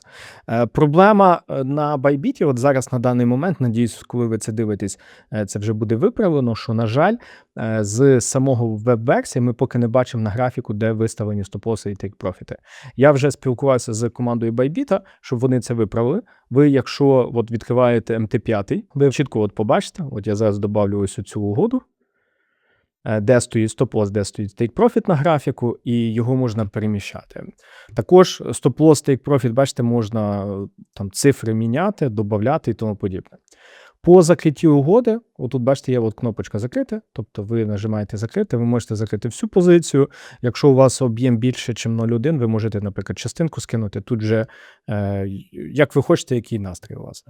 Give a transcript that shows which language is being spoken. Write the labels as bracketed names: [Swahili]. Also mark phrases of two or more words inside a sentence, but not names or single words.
[Ukrainian] Проблема на Bybit, от зараз на даний момент, надіюсь, коли ви це дивитесь, це вже буде виправлено, що, на жаль, з самого веб-версії ми поки не бачимо на графіку, де виставлені стоп-лосси і тейк-профіти. Я вже спілкувався з командою Bybit, щоб вони це виправили. Ви, якщо от відкриваєте MT5, ви чітко от побачите, от я зараз добавлю ось цю угоду, де стоїть стоп-лосс, де стоїть take-profit на графіку, і його можна переміщати. Також стоп-лосс, take-profit, бачите, можна там цифри міняти, додати і тому подібне. По закритті угоди, отут, бачите, є от кнопочка «Закрити», тобто ви нажимаєте «Закрити», ви можете закрити всю позицію. Якщо у вас об'єм більше, ніж 0,1, ви можете, наприклад, частинку скинути. Тут же, як ви хочете, який настрій у вас.